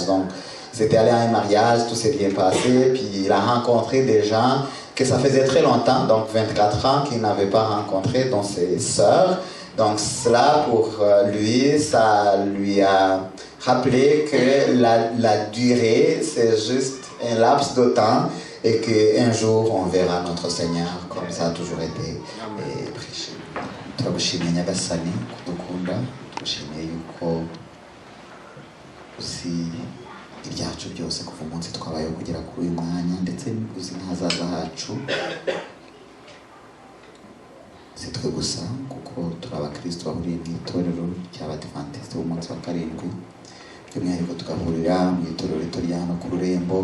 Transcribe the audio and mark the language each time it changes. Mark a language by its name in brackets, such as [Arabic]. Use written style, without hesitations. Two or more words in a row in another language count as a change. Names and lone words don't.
[French] Donc c'était allé à un mariage, tout s'est bien passé, puis il a rencontré des gens que ça faisait très longtemps, donc 24 ans, qu'il n'avait pas rencontré, dont ses sœurs. Donc cela, pour lui, ça lui a rappelé que la durée, c'est juste un laps de temps et qu'un jour, on verra notre Seigneur, comme ça a toujours été prêché. [Kinyarwanda] Turagushimiye Nyagasani kudukunda, tugushimiye yuko uzi ibyacu byose kuva umunsi twabayeho kugera kuri uyu mwanya, ndetse uzi n'ahazaza hacu. Si twe gusa kuko turi abakristo bahuriye mu itorero ry'Abadiventiste b'umunsi wa karindwi, by'umwihariko tugahurira mu itorero rito rya hano ku Rurembo.